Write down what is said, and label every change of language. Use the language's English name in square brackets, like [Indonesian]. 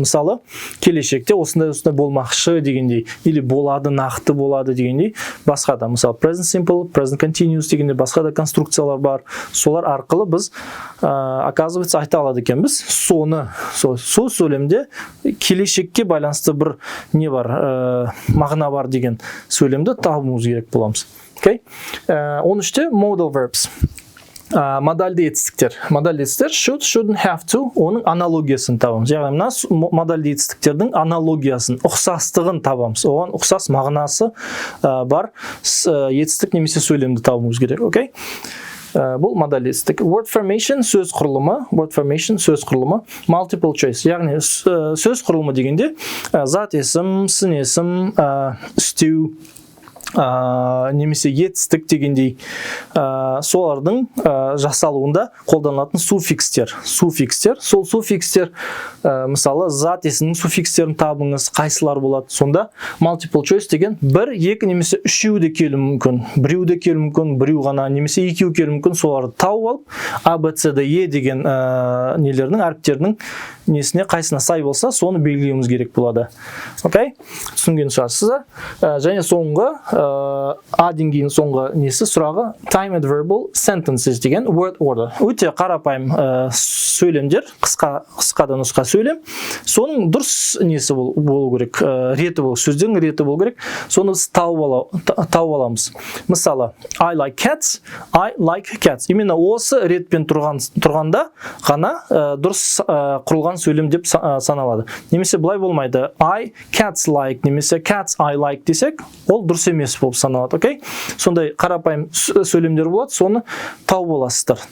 [Kazakh] Мысалы, келешекте осындай болмақшы дегендей, или болады, нақты болады дегендей, басқа да, мысалы, present simple, present continuous дегенде басқа да конструкциялар бар. Солар арқылы біз оказывается айта алады екенбіз. Соны, сол сөйлемде келешекке байланысты бір не бар, мағына бар деген сөйлемді табуымыз керек боламыз. Окей? [English] 13-те modal verbs. [Kazakh] Модальді етістіктер. Модальді етістіктер should, shouldn't, have to, оның аналогиясын табамыз. Яғни мына модальді етістіктердің аналогиясын, ұқсастығын табамыз. Оған ұқсас мағынасы бар етістік немесе сөйлемді табуымыз керек. Окей? Бұл модальді етістік. [English] Word formation [Kazakh] сөз құрылымы, [English] multiple choice. [Kazakh] Яғни сөз құрылымы дегенде зат есім, сын есім, істеу, немесе етістік дегендей солардың жасалуында қолданылатын суффикстер. Сол суффикстер, мысалы, зат есімнің суффикстерін табыңыз, қайсылар болады. Сонда multiple choice деген бір, екі немесе үшеу де келуі мүмкін, біреу де келуі мүмкін, біреу ғана немесе екеу келуі мүмкін. Соларды тауып алып, A, B, C, D, E деген нелердің, әріптердің несіне қайсына сай болса, соны белгілеуіміз керек болады. Окей? Түсінген шығарсыздар. Және соңғы A деңгейінің соңғы несі сұрағы time adverbial sentences деген word order. Өте қарапайым сөйлемдер, қысқа нұсқа сөйлем. Соның дұрыс несі болу керек, реті болу, сөздің реті болу керек. Соны тауып аламыз. [English] Мысалы, I like cats, I like cats. [Kazakh] Именно осы ретпен тұрғанда ғана дұрыс құрылған сөйлем деп саналады. Немесе былай болмайды. [English] I cats like, [Kazakh] немесе [English] cats I like [Kazakh] десек, ол дұрыс емес болып саналады. Окей? Сондай қарапайым сөйлемдер болады, соны тауып аласыздар.